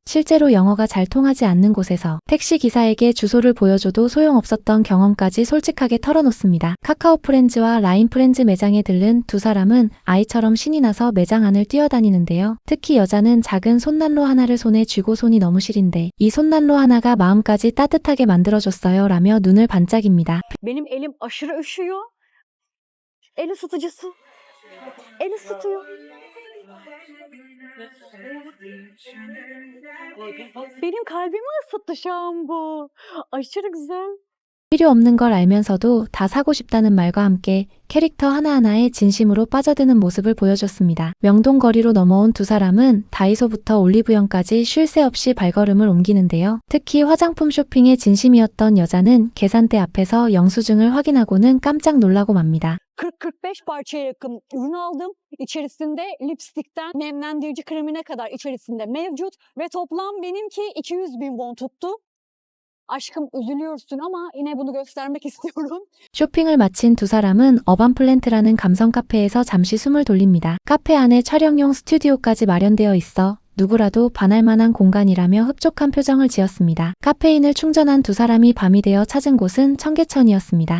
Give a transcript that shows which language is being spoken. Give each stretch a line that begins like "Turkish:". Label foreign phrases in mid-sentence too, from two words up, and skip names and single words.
Korean: 실제로 영어가 잘 통하지 않는 곳에서 택시 기사에게 주소를 보여줘도 소용없었던 경험까지 솔직하게 털어놓습니다. 카카오 프렌즈와 라인 프렌즈 매장에 들른 두 사람은 아이처럼 신이 나서 매장 안을 뛰어다니는데요. 특히 여자는 작은 손난로 하나를 손에 쥐고 손이 너무 시린데 이 손난로 하나가 마음까지 따뜻하게 만들어줬어요 라며 눈을 반짝입니다.
Turkish: Benim elim aşırı üşüyor. El ısıtıcısı. El ısıtıyor. Benim kalbimi ısıttı şu an bu. Aşırı güzel.
Korean: 필요 없는 걸 알면서도 다 사고 싶다는 말과 함께 캐릭터 하나하나에 진심으로 빠져드는 모습을 보여줬습니다. 명동거리로 넘어온 두 사람은 다이소부터 올리브영까지 쉴 새 없이 발걸음을 옮기는데요. 특히 화장품 쇼핑에 진심이었던 여자는 계산대 앞에서 영수증을 확인하고는 깜짝 놀라고 맙니다.
Turkish: 40-45 parçaya yakın ürün aldım. İçerisinde lipstikten nemlendirici kremine kadar içerisinde mevcut ve toplam benimki 200.000 won tuttu. Aşkım üzülüyorsun ama yine bunu göstermek istiyorum.
Korean: 쇼핑을 마친 두 사람은 어반플랜트라는 감성 카페에서 잠시 숨을 돌립니다. 카페 안에 촬영용 스튜디오까지 마련되어 있어 누구라도 반할 만한 공간이라며 흡족한 표정을 지었습니다. 카페인을 충전한 두 사람이 밤이 되어 찾은 곳은 청계천이었습니다.